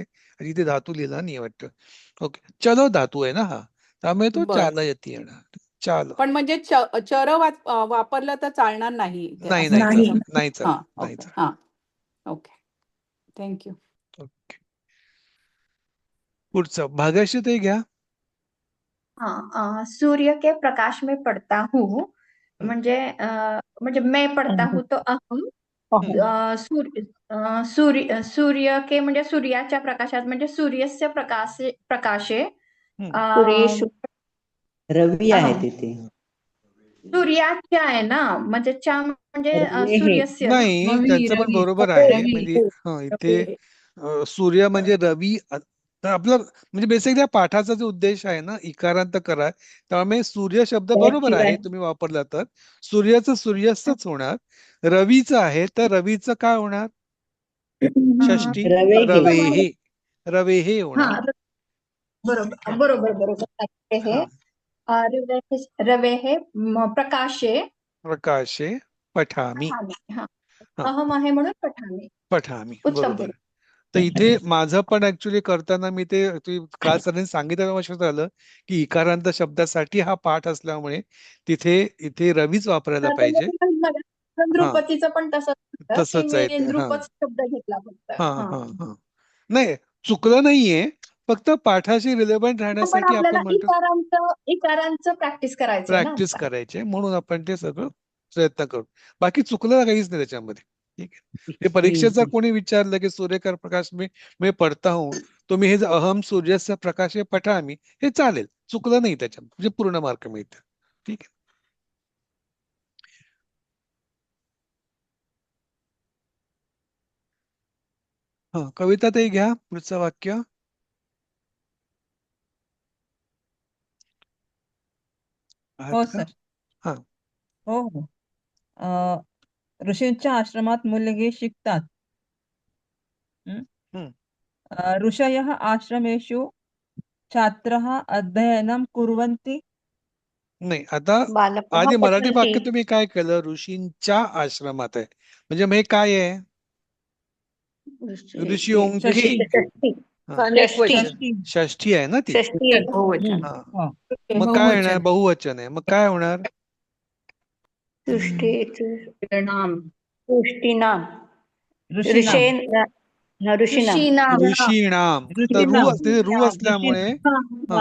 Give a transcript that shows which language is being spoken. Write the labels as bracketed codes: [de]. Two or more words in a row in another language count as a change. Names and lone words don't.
[mr] इथे धातू लिहिला नाही वाटतं. ओके, चलो धातू आहे ना हा, त्यामुळे तो बर. चालयती येणार. चाल पण म्हणजे चर वापरलं तर चालणार नाही ते, नाही, असं नाही त्याचं. चालत, नाही हा, चालत, नाही ओके. चालत. हा, ओके. थँक्यू. ओके, पुढचं भागाशी ते घ्या. [hi] हाँ, सूर्य के प्रकाश में पढ़ता हूँ, म्हणजे मैं पढ़ता हूँ तो अहम. सूर्य के [mr] म्हणजे सूर्याच्या प्रकाशात म्हणजे [sa] सूर्यस्य प्रकाशे [mr] सुरेश रवी आहे अहम. तिथे. सूर्याच्या आहे ना, म्हणजे च्या म्हणजे रवी हे सूर्यस्य ना. नाही, त्यांचं पण रवी बरोबर आहे. रवी म्हणजे इथे सूर्य म्हणजे रवी. तर आपलं म्हणजे बेसिकली पाठाचा जो उद्देश आहे ना, इकारांत करा, त्यामुळे सूर्य शब्द बरोबर आहे तुम्ही वापरला तर. सूर्याचं सूर्यास्तच होणार. रवीचं आहे तर रवीचं काय होणार? षष्टी रवे हे रवेहे, रवेहे होणार. हा, बरोबर. हा, [sa] रवे हे प्रकाशे प्रकाशे पठामी. [mr] पठामी. हा, हा, अहम आहे म्हणून पठामी. पठामी, उत्तम बरोबर. केलं. तर इथे माझं पण ऍक्च्युली करताना मी ते काल सरांनी सांगितलं लक्षात आलं की इकारांत शब्दासाठी हा पाठ असल्यामुळे इथे रवीच वापरायला पाहिजे. नृपतीचं पण तसंच होतं की तसंच मी आहे ते. हा, नृपच शब्द घेतला फक्त. हा, हा, हा. नाही, चुकलं नाहीये, फक्त पाठाशी रिलेव्हंट पण राहण्यासाठी आपल्याला आपण म्हणतो इकारांचं प्रॅक्टिस करायचंय ना प्रॅक्टिस आता. करायचे, म्हणून आपण ते सगळं प्रयत्न करू. बाकी चुकलं काहीच नाही त्याच्यामध्ये. ठीक आहे. ते परीक्षेत जर कोणी विचारलं की [hi] सूर्य प्रकाश मी पढ़ता हूँ, [mr] तुम्ही हे [sa] अहम सूर्यस्य प्रकाशे पठामी [mr] हे चालेल, चुकलं नाही त्याच्यात, म्हणजे पूर्ण मार्क मिळतात. ठीक आहे. हा, कविता ताई घ्या पुढचं वाक्य. आहात हो का? सर. हा. हो हो. ऋषींच्या आश्रमात मुलगे शिकतात. हं? हम्म. [sa] ऋषयः आश्रमेषु छात्रः अध्ययनं कुर्वन्ति. [mr] नाही, आता बालकः आधी मराठी पठन्ति. वाक्य तुम्ही काय केलं? ऋषींच्या आश्रमात आहे, म्हणजे मग हे काय आहे? ऋषी ओंके. षष्ठी. षष्ठी. हा, षष्ठी. षष्ठी. षष्ठी आहे ना ती. षष्ठी आहे. बहुवचन. हा, हो. मग काय येणार? बहुवचन. बहुवचन आहे, मग काय होणार? तुष्टीणाम. तुष्टीणाम. ऋषीणाम. ऋषीणाम. ऋषीणाम. तर ऋषीणाम. तिथे रू असल्यामुळे हा,